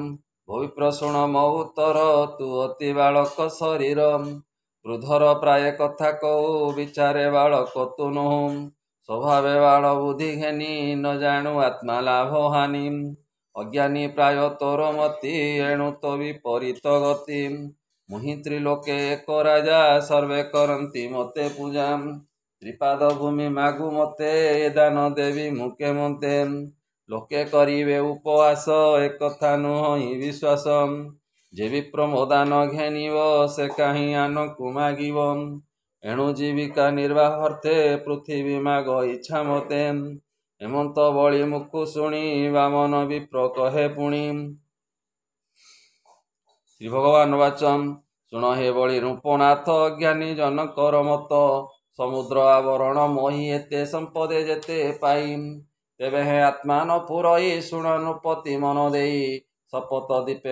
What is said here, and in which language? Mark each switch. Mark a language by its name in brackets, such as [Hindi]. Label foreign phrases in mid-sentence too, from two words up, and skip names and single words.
[Odia] ଭବିପ୍ର ଶୁଣ ମୋ ଉତ୍ତର ତୁ ଅତି ବାଳକ ଶରୀର ବୃଦ୍ଧର ପ୍ରାୟ କଥା କହୁ ବିଚାରେ ବାଳକ ତୁ ନୁହୁଁ ସ୍ୱଭାବେ ବାଳ ବୁଦ୍ଧି ଘେନି ନ ଜାଣୁ ଆତ୍ମା ଲାଭ ହାନି ଅଜ୍ଞାନୀ ପ୍ରାୟ ତୋର ମତି ଏଣୁ ତୋ ବିପରୀତ ଗତି ମୁହିଁ ତ୍ରିଲୋକେ ଏକ ରାଜା ସର୍ବେ କରନ୍ତି ମତେ ପୂଜା ତ୍ରିପାଦ ଭୂମି ମାଗୁ ମତେ ଦାନ ଦେବି ମୁକେ ମତେ ଲୋକେ କରିବେ ଉପବାସ ଏକ କଥା ନୁହିଁ ବିଶ୍ୱାସ ଯେ ବିପ୍ର ମୋଦାନ ଘେନିବ ସେ କାହିଁ ଆନକୁ ମାଗିବ ଏଣୁ ଜୀବିକା ନିର୍ବାହାର୍ଥେ ପୃଥ୍ୱୀ ମାଗ ଇଚ୍ଛା ମତେ ହେମନ୍ତ ବଳି ମୁଖୁ ଶୁଣି ବାମନ ବିପ୍ର କହେ ପୁଣି ଶ୍ରୀ ଭଗବାନ ବାଚନ ଶୁଣ ହେ ବଳି ରୂପନାଥ ଜ୍ଞାନୀ ଜନକର ମତ ସମୁଦ୍ର ଆବରଣ ମୋହି ଏତେ ସମ୍ପଦେ ଯେତେ ପାଇ ତେବେ ହେ ଆତ୍ମା ନ ପୁରଇ ଶୁଣ ନୃପତି ମନ ଦେଇ ଶପଥ ଦୀପେ